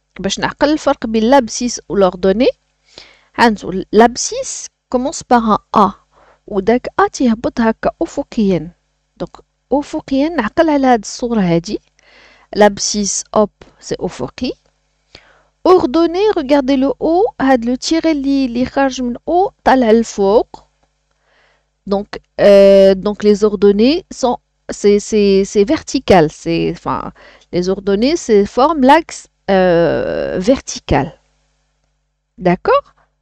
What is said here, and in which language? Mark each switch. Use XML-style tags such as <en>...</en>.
<ar>باش نعقل الفرق بين</ar> <fr>l'abscisse ou l'ordonnée. L'abscisse commence par un A.</fr> <ar>وداك A تيهبط هكا أفقيا.</ar> <fr>Donc,</fr> <ar>أفقيا نعقل على هاد الصورة هادي.</ar> <fr>L'abscisse, hop, c'est</fr> <ar>أفقي.</ar> <fr>Ordonnée, regardez le haut,</fr> <ar>هاد</ar> <fr>le tiré</fr> <ar>اللي خارج من</ar> <fr>haut</fr> <ar>طالع للفوق.</ar> <fr>Donc les ordonnées sont c'est vertical, enfin les ordonnées forment l'axe vertical. D'accord?</fr>